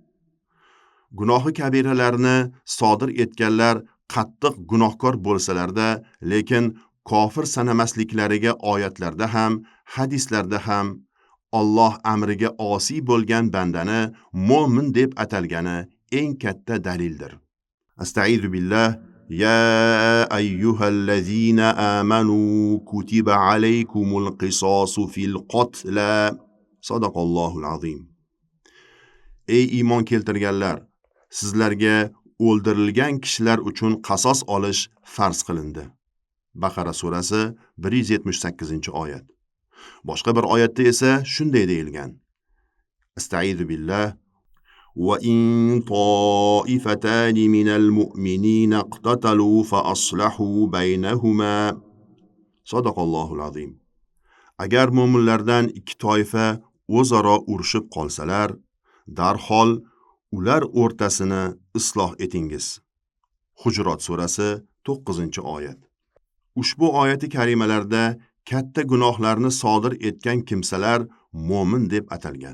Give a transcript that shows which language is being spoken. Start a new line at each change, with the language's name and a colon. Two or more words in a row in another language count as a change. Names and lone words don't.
Uzbek: Gunohi kabiralarni sodir etganlar qattiq gunohkor bo'lsalarda, lekin kofir sanamasliklariga oyatlarda ham, hadislarda ham Alloh amriga osiy bo'lgan bandani mo'min deb atalgani eng katta dalildir.
Arabic: أستعيذ بالله. يا أيها الذين آمنوا كتب عليكم القصاص في القتلى. صدق الله العظيم.
Uzbek: Ey iymon keltirganlar, sizlarga o'ldirilgan kishilar uchun qasos olish farz qilindi. Baqara surasi 178-oyat. Boshqa bir oyatda esa shunday deyilgan.
Arabic: أستعيذ بالله. وَإِن طَائِفَتَانِ مِنَ الْمُؤْمِنِينَ اقْتَتَلُوا فَأَصْلَحُوا بَيْنَهُمَا. صدق الله العظيم.
Uzbek: Agar mo'minlardan ikki toifa o'zaro urushib qolsalar, darhol ular o'rtasini isloh etingiz. Hujrot surasi 9-oyat. Ushbu oyati karimalarda katta gunohlarni sodir etgan kimsalar mo'min deb atalgan.